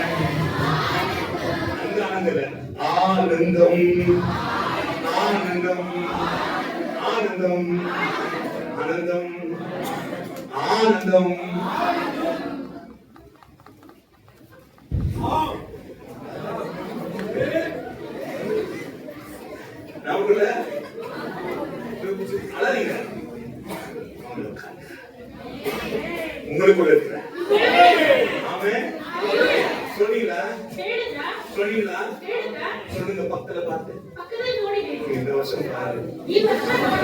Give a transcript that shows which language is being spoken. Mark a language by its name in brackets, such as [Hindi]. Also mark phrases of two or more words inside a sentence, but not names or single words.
[Tamil] அந்த ஆனந்தம் ஆனந்தம் ஆனந்தம் ஆனந்தம் ஆனந்தம் நமக்குள்ள அழாதீங்க. உங்களுக்குள்ள இருக்கிற ஆமென். சொன்னீங்களா [Kannada] ಹೇಳಿದ್ರಾ? [Tamil] சொன்னீங்களா [Kannada] ಹೇಳಿದ್ರಾ? [Tamil] சொல்லுங்க. பக்கத்துல பார்த்து [Kannada] ಪಕ್ಕದಲ್ಲಿ ನೋಡಿ ಹೇಳಿ. [Tamil] இந்த வருஷம் பாரு, [Kannada] ಈ ವರ್ಷ ನೋಡಿ.